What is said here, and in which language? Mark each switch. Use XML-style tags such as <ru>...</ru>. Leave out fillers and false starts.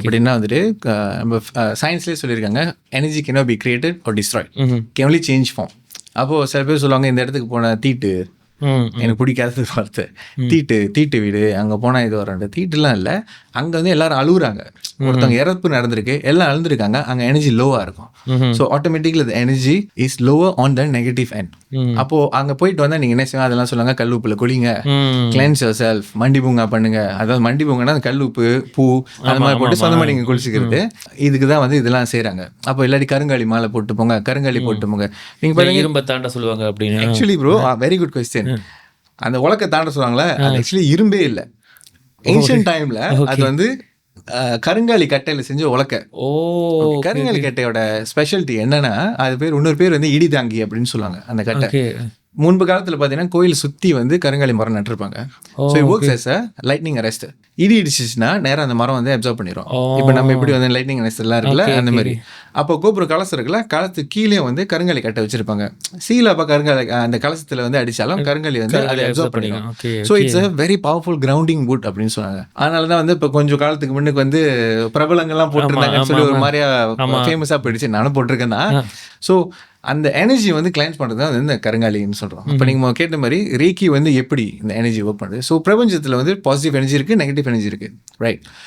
<ta>எப்படின்னா வந்துட்டு நம்ம சயின்ஸ்லேயே சொல்லியிருக்காங்க, energy</ta> <en>cannot be created or destroyed, can only change form.</en> <ta>அப்போது சில பேர் சொல்லுவாங்க, இந்த இடத்துக்கு போன தீட்டு எனக்கு பிடிக்காதது வார்த்தை, தீட்டு வீடு, அங்கே போனால் இது வர தீட்டுலாம் இல்லை. அங்கே வந்து எல்லாரும் அழுகுறாங்க, ஒருத்தவங்க இறப்பு நடந்திருக்கு, எல்லாம் அழுந்துருக்காங்க, அங்கே எனர்ஜி லோவாக இருக்கும்.</ta> <en>So automatically the energy is lower on the negative end.</en> <ta>அப்போ அங்கே போயிட்டு வந்தால் நீங்கள் என்ன செய்வாங்க, அதெல்லாம் சொல்லுவாங்க, கல்லுப்புல குளிங்க,</ta> <en>cleanse yourself,</en> <ta>மண்டி பூங்கா பண்ணுங்க. அதாவது மண்டி பூங்கன்னா கல்லுப்பு பூ அந்த மாதிரி போட்டு சொந்தமாக நீங்கள் குளிச்சுக்கிறது. இதுக்கு தான் வந்து இதெல்லாம் செய்கிறாங்க. அப்போ இல்லாட்டி கருங்காலி மாலை போட்டு போங்க, கருங்காலி போட்டு போங்க. நீங்கள் பாருங்க, இரும்ப தாண்ட சொல்லுவாங்க அப்படின்னு.</ta> <en>Actually bro, very good question.</en> <ta>அந்த உலக்க தாண்ட சொல்லுவாங்களே, அது ஆக்சுவலி இரும்பே இல்லை. ஏன்ஷியன்ட் டைம்ல அது வந்து கருங்காலி கட்டையில செஞ்ச உலக்க. கருங்காலி கட்டையோட ஸ்பெஷாலிட்டி என்னன்னா, அது பேர் இன்னொரு பேர் வந்து இடி தாங்கி அப்படின்னு சொல்லுவாங்க. அந்த கட்டை முன்பு காலத்தில் பார்த்தீங்கன்னா கோயில் சுற்றி வந்து கருங்காலி மரம் நட்டுருப்பாங்க.</ta> <en>So it works as a lightning arrestor.</en> <ta>இடி இடிச்சிச்சுன்னா நேரம் அந்த மரம் வந்து அப்சர்வ் பண்ணிடும். இப்போ நம்ம எப்படி வந்து லைட்னிங் அரெஸ்டர்லாம் இருக்குல்ல, அந்த மாதிரி. அப்போ கோபுர கலசம் இருக்குல்ல, கலத்து கீழே வந்து கருங்காலி கட்டை வச்சிருப்பாங்க. சீல அப்போ கருங்காலி அந்த கலசத்தில் வந்து அடித்தாலும் கருங்காலி வந்து அதை அப்சர்வ் பண்ணிடும்.</ta> <en>so it's a very powerful grounding wood</en> <ta>அப்படின்னு சொன்னாங்க. அதனால தான் வந்து இப்போ கொஞ்சம் காலத்துக்கு முன்னுக்கு வந்து பிரபலங்கள்லாம் போட்டிருந்தாங்கன்னு சொல்லி ஒரு மாதிரியா ஃபேமஸாக போயிடுச்சு. நானும் போட்டிருக்கேன் தான். ஸோ அந்த எனர்ஜி வந்து கிளைன்ஸ் பண்ணுறது தான் வந்து இந்த கருங்காலின்னு சொல்கிறோம். இப்போ நீங்கள் கேட்ட மாதிரி ரேக்கி வந்து எப்படி இந்த எனர்ஜி ஒர்க் பண்ணுறது. ஸோ பிரபஞ்சத்தில் வந்து பாசிட்டிவ் எனர்ஜி இருக்குது, நெகட்டிவ் எனர்ஜி இருக்குது, ரைட்?</ta>